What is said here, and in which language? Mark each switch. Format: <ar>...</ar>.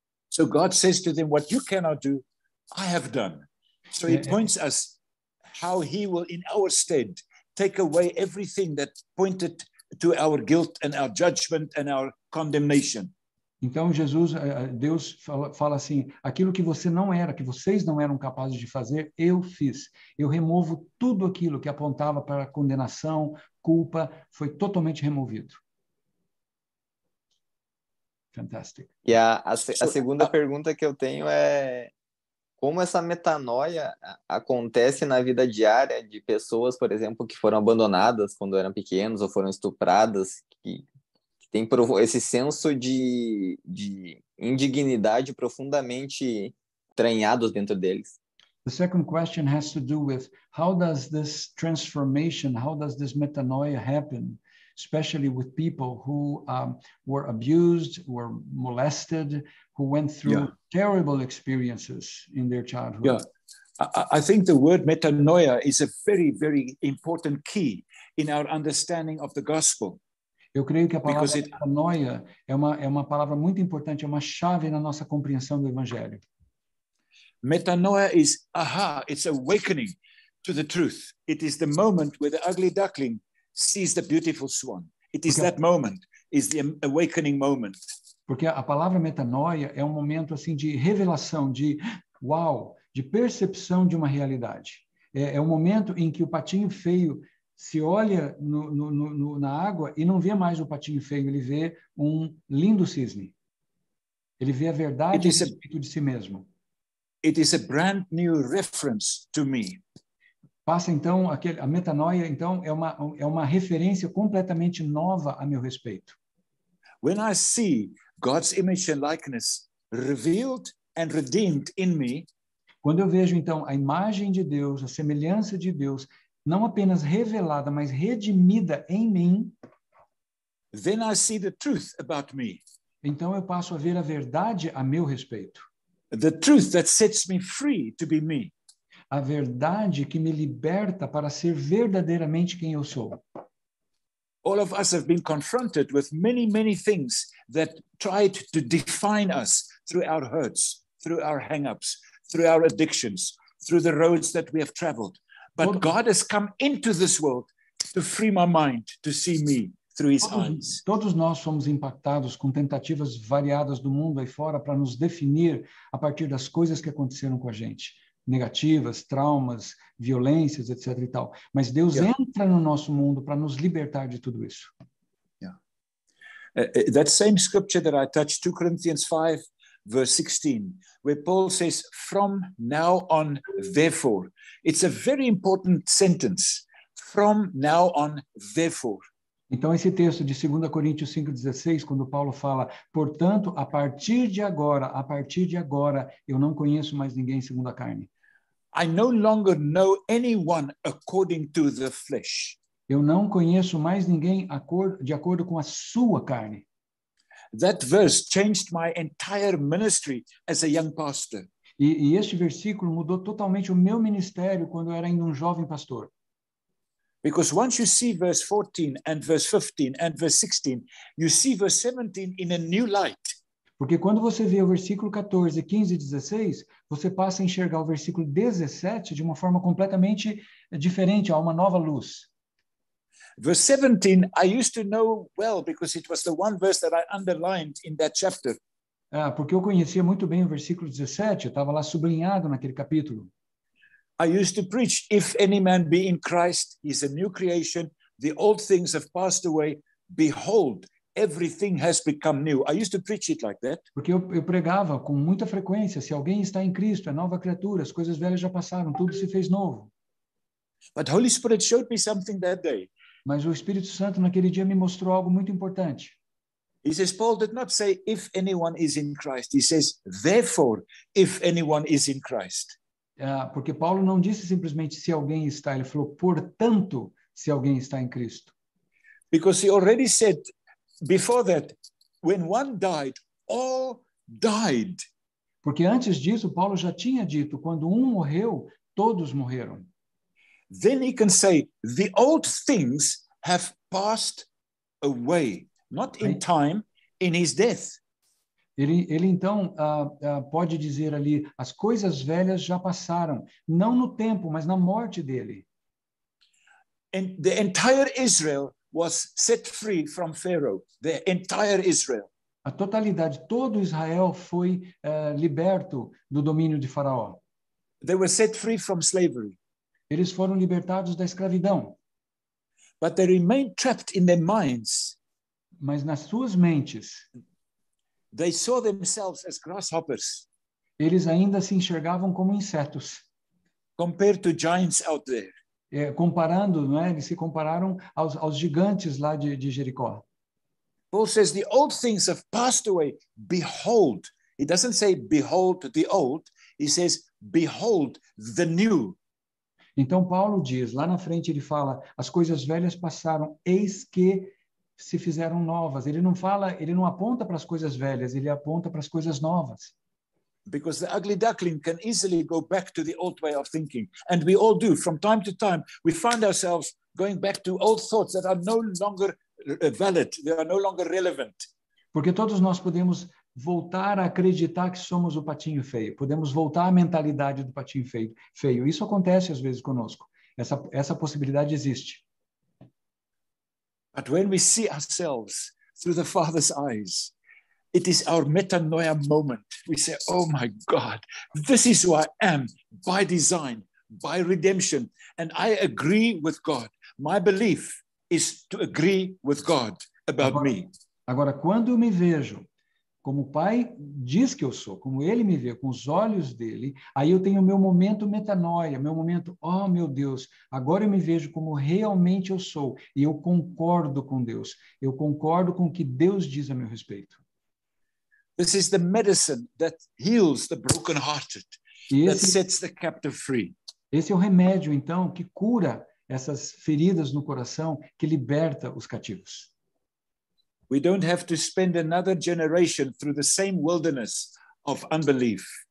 <en>So God says to them, what you cannot do, I have done. So he points us how he will, in our stead, take away everything that pointed to our guilt and our judgment and our condemnation.</en> <pt>Então Deus fala assim, aquilo que você não era, que vocês não eram capazes de fazer, eu fiz. Eu removo tudo aquilo que apontava para condenação, culpa, foi totalmente removido. Fantástico. E a segunda pergunta que eu tenho é como essa metanoia acontece na vida diária de pessoas, por exemplo, que foram abandonadas quando eram pequenos ou foram estupradas, que tem esse senso de indignidade profundamente entranhados dentro deles.</pt> <en>The second question has to do with how does this transformation, how does this metanoia happen, especially with people who were abused, were molested, who went through terrible experiences in their childhood. Yeah, I think the word metanoia is a very, very important key in our understanding of the gospel.</en> <pt>Eu creio que a palavra metanoia é uma palavra muito importante, é uma chave na nossa compreensão do evangelho.</pt> <en>Metanoia is it's awakening to the truth. It is the moment where the ugly duckling sees the beautiful swan. It is that moment, is the awakening moment.</en> <pt>Porque a palavra metanoia é um momento assim de revelação, de de percepção de uma realidade. É um momento em que o patinho feio se olha na água e não vê mais o patinho feio, ele vê um lindo cisne. Ele vê a verdade a respeito de si mesmo.</pt> <en>It is a brand new reference to me.</en> <pt>Passa então a metanoia, então é uma referência completamente nova a meu respeito.</pt> <en>When I see God's image and likeness revealed and redeemed in me,</en> <pt>quando eu vejo então a imagem de Deus, a semelhança de Deus, não apenas revelada, mas redimida em mim,</pt> <en>then I see the truth about me.</en> <pt>Então eu passo a ver a verdade a meu respeito.</pt> <en>The truth that sets me free to be me.</en> <pt>A verdade que me liberta para ser verdadeiramente quem eu sou.</pt> <en>All of us have been confronted with many, many things that tried to define us through our hurts, through our hang-ups, through our addictions, through the roads that we have traveled. But God has come into this world to free my mind, to see me through his eyes.</en> <pt>Todos nós fomos impactados com tentativas variadas do mundo aí fora para nos definir a partir das coisas que aconteceram com a gente. Negativas, traumas, violências, etc. e tal. Mas Deus entra no nosso mundo para nos libertar de tudo isso.</pt> <en>That same scripture that I touched, 2 Corinthians 5, verse 16, where Paul says, from now on, therefore. It's a very important sentence. From now on, therefore.</en> <pt>Então, esse texto de 2 Coríntios 5,16, quando Paulo fala, portanto, a partir de agora, eu não conheço mais ninguém segundo a carne.</pt> <en>I no longer know anyone according to the flesh.</en> <pt>Eu não conheço mais ninguém de acordo com a sua carne.</pt> <en>That verse changed my entire ministry as a young pastor.</en> <pt>E este versículo mudou totalmente o meu ministério quando eu era ainda um jovem pastor.</pt> <en>Because once you see verse 14 and verse 15 and verse 16, you see verse 17 in a new light.</en> <pt>Porque quando você vê o versículo 14, 15 e 16, você passa a enxergar o versículo 17 de uma forma completamente diferente, há uma nova luz.</pt> <en>Verse 17, I used to know well because it was the one verse that I underlined in that chapter.</en> <pt>Porque eu conhecia muito bem o versículo 17, estava lá sublinhado naquele capítulo.</pt> <en>I used to preach, if any man be in Christ, he's a new creation. The old things have passed away. Behold, everything has become new. I used to preach it like that.</en> <pt>Porque eu pregava com muita frequência, se alguém está em Cristo, é nova criatura, as coisas velhas já passaram, tudo se fez novo.</pt> <en>But Holy Spirit showed me something that day.</en> <pt>Mas o Espírito Santo naquele dia me mostrou algo muito importante.</pt> <en>He says, Paul did not say, if anyone is in Christ. He says, therefore, if anyone is in Christ.</en> <pt>Porque Paulo não disse simplesmente se alguém está, ele falou, portanto, se alguém está em Cristo.</pt> <en>Because he already said before that, when one died, all died.</en> <pt>Porque antes disso, Paulo já tinha dito, quando um morreu, todos morreram.</pt> <en>Then he can say, the old things have passed away, not in time, in his death.</en> <pt>Ele então pode dizer ali, as coisas velhas já passaram, não no tempo, mas na morte dele.</pt> <en>And the entire Israel was set free from Pharaoh, the entire Israel.</en> <pt>A totalidade, todo Israel foi liberto do domínio de Faraó.</pt> <en>They were set free from slavery.</en> <pt>Eles foram libertados da escravidão.</pt> <en>But they remained trapped in their minds.</en> <pt>Mas nas suas mentes,</pt> <en>they saw themselves as grasshoppers.</en> <pt>Eles ainda se enxergavam como insetos.</pt> <en>Compared to giants out there.</en> <pt>Comparando, não é? Eles se compararam aos gigantes lá de Jericó.</pt> <en>Paul says the old things have passed away. Behold. He doesn't say behold the old. He says behold the new.</en> <pt>Então Paulo diz, lá na frente ele fala, as coisas velhas passaram, eis que se fizeram novas. Ele não fala, ele não aponta para as coisas velhas, ele aponta para as coisas novas.</pt> <en>Because the ugly duckling can easily go back to the old way of thinking. And we all do. From time to time, we find ourselves going back to old thoughts that are no longer valid. They are no longer relevant.</en> <pt>Porque todos nós podemos voltar a acreditar que somos o patinho feio. Podemos voltar à mentalidade do patinho feio. Isso acontece às vezes conosco. Essa possibilidade existe.</pt> <en>But when we see ourselves through the Father's eyes, it is our metanoia moment. We say, oh my God, this is who I am by design, by redemption. And I agree with God. My belief is to agree with God about me.</en> <pt>Agora, quando eu me vejo como o Pai diz que eu sou, como Ele me vê, com os olhos dele, aí eu tenho o meu momento metanoia, meu momento, oh meu Deus, agora eu me vejo como realmente eu sou, e eu concordo com Deus, eu concordo com o que Deus diz a meu respeito.</pt> <en>This is the medicine that heals the brokenhearted, that sets the captive free.</en> <pt>Esse é o remédio, então, que cura essas feridas no coração, que liberta os cativos.</pt> <en>We don't have to spend another generation through the same wilderness of unbelief.</en>